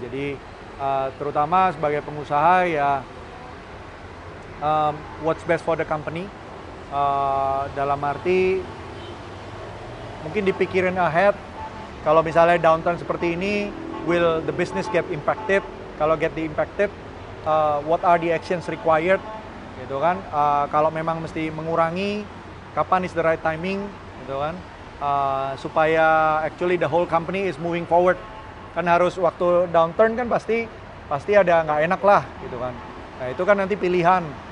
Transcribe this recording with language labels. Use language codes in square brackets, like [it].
[id] Jadi terutama sebagai pengusaha ya [en] what's best for the company, [id] dalam arti mungkin dipikirin ahead. Kalau misalnya downturn seperti ini, [en] will the business get impacted? Kalau get impacted, what are the actions required? [id] Gitu kan. Kalau memang mesti mengurangi, kapan [en] is the right timing? [id] Gitu kan. Supaya [en] actually the whole company is moving forward. [id] Kan harus waktu downturn kan pasti ada nggak enak lah gitu kan. Nah itu kan nanti pilihan.